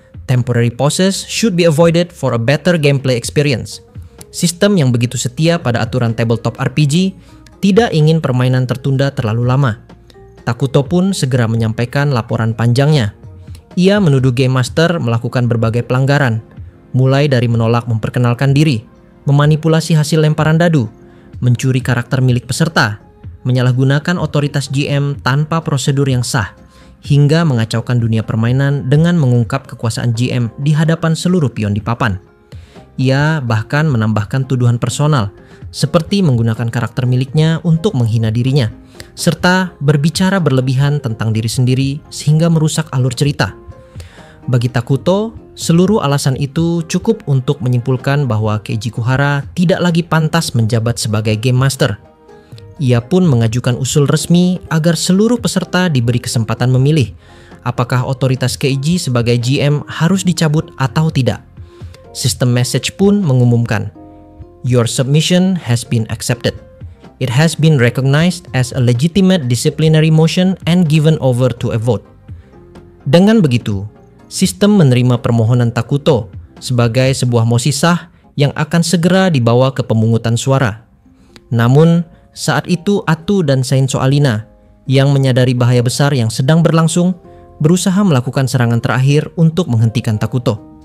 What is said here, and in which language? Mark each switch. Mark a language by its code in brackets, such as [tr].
[en] Temporary pauses should be avoided for a better gameplay experience. [id] Sistem yang begitu setia pada aturan tabletop RPG tidak ingin permainan tertunda terlalu lama. Takuto pun segera menyampaikan laporan panjangnya. Ia menuduh Game Master melakukan berbagai pelanggaran, mulai dari menolak memperkenalkan diri, memanipulasi hasil lemparan dadu, mencuri karakter milik peserta, menyalahgunakan otoritas GM tanpa prosedur yang sah, hingga mengacaukan dunia permainan dengan mengungkap kekuasaan GM di hadapan seluruh pion di papan. Ia bahkan menambahkan tuduhan personal, seperti menggunakan karakter miliknya untuk menghina dirinya, serta berbicara berlebihan tentang diri sendiri sehingga merusak alur cerita. Bagi Takuto, seluruh alasan itu cukup untuk menyimpulkan bahwa Keiji Kuhara tidak lagi pantas menjabat sebagai Game Master. Ia pun mengajukan usul resmi agar seluruh peserta diberi kesempatan memilih apakah otoritas Keiji sebagai GM harus dicabut atau tidak. Sistem message pun mengumumkan, [en] "Your submission has been accepted. It has been recognized as a legitimate disciplinary motion and given over to a vote." [id] Dengan begitu, sistem menerima permohonan Takuto sebagai sebuah mosi sah yang akan segera dibawa ke pemungutan suara. Namun, saat itu Atu dan Saint Soalina yang menyadari bahaya besar yang sedang berlangsung berusaha melakukan serangan terakhir untuk menghentikan Takuto.